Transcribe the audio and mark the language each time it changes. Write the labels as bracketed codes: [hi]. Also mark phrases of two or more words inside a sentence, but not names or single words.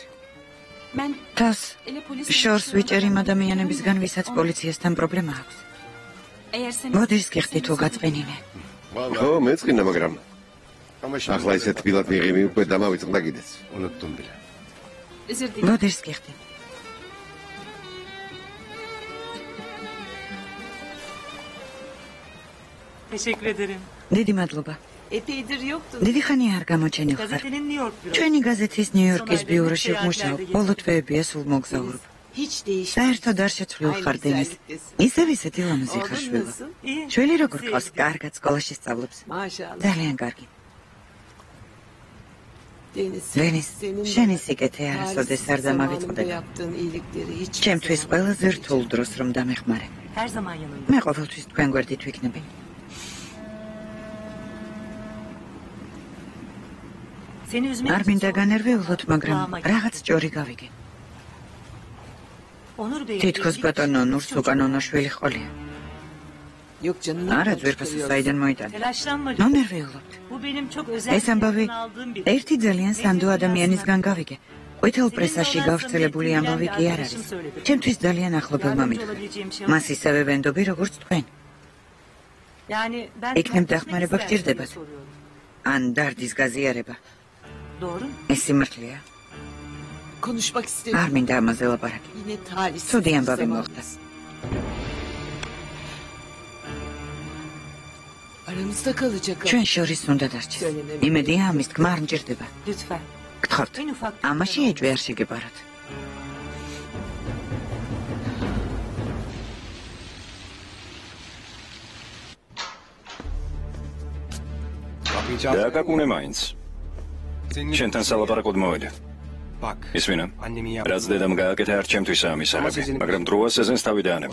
[ka] თავს შორს ვიჭერ იმ ადამიანებისგან, ვისაც პოლიციასთან პრობლემა აქვს. მოდერს გიხდი თუ გაწყენიმე. ხო, მეწყინა, მაგრამ ახლა ისეთ თბილად მიღიმი უკვე დამავიწყდა კიდეც. მოდერს გიხდი. [tr] Teşekkür ederim. [ka] დიდი მადლობა. [tr] Epeydir yoktu. [ka] დიდი ხანია არ გამოჩენილ ხარ. [tr] Gazetenin New York bürosu. [ka] ჩვენი გაზეთის ნიუ-იორკის ბიუროში ვმუშაობ. ბოლო თვეებია სულ მოგზაურობ. [tr] Hiç değişmedi. [ka] საერთოდ არ შეცვლილ ხარ დენის. ისევ ისეთი ლამაზი ხარ შვილი. შვილი როგორ ყავს? კარგად სკოლაში სწავლობს. Maşallah. ძალიან კარგი. Deniz, შენი სიკეთე არასოდეს არ დამავიწყდება. ჩემთვის ყველაზე რთულ დროს რომ დამეხმარე. [tr] Her zaman yanımda. [ka] მე ყოველთვის თქვენ გვერდით ვიქნები. [tr] Seni üzmek [ka] არ მინდა განერვიულოთ, მაგრამ რაღაც ჭორი გავიგე. [tr] Onur Bey. [ka] თითქოს ბატონო ნურს უკანონოშვილი ყოლია. [tr] Yok canım. [ka] არა ძვირფასი საიდან მოიტანა. Telaşlanma. მომერვიულობთ. [tr] Bu benim çok özel [ka] ეს ამბავი [tr] aldığım bir. [ka] ერთი ძალიან სანდო ადამიანისგან გავიგე. ყვითელ პრესაში გავრცელებული ამბავი კი არ არის. ჩემთვის ძალიან ახლობელმა მითხრა. მას ისევე ვენდობი, როგორც თქვენ. [tr] Yani ben [ka] იქნებ დახმარება გჭირდებათ. ან დარდის გაზიარება. Doğru. ეს სიმართლეა. [tr] Konuşmak istedim. [ka] არ მინდა ამაზე ლაპარაკი. [tr] Yine talihsiz. [ka] ცუდი ამბავი მოხდა. [tr] Aramızda kalacak. [ka] ჩვენ შორის უნდა დარჩეს. იმედია ამის თქმა არ მჭირდება. Lütfen. გთხოვთ, [tr] En ufak [ka] ამაში ეჭვი არ შეგებაროთ. დააკაკუნე მაინც. შენთან სალაპარაკოდ მოვიდე. ისმინა, რაც დედამ გააკეთა არ ჩემთვისაა მისაღები, მაგრამ დროა სეზენს თავი დაანებო.